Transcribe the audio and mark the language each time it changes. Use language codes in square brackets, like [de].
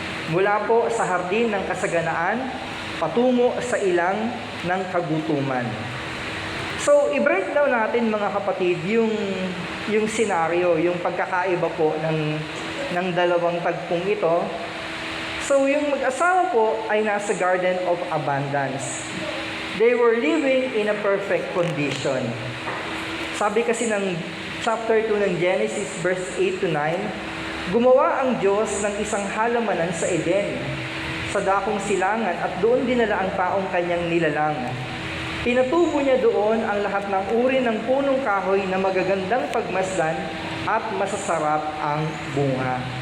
[tl] Mula po sa hardin ng kasaganaan, patungo sa ilang ng kagutuman. So, i-break down natin mga kapatid yung senaryo, yung pagkakaiba po ng dalawang tagpong ito. So, yung mag-asawa po ay nasa [en] garden of abundance. They were living in a perfect condition. [tl] Sabi kasi ng chapter 2 ng Genesis verse 8 to 9, gumawa ang Diyos ng isang halamanan sa Eden, sa dakong silangan, at doon dinala ang taong kanyang nilalang. Pinatubo niya doon ang lahat ng uri ng punong kahoy na magagandang pagmasdan at masasarap ang bunga.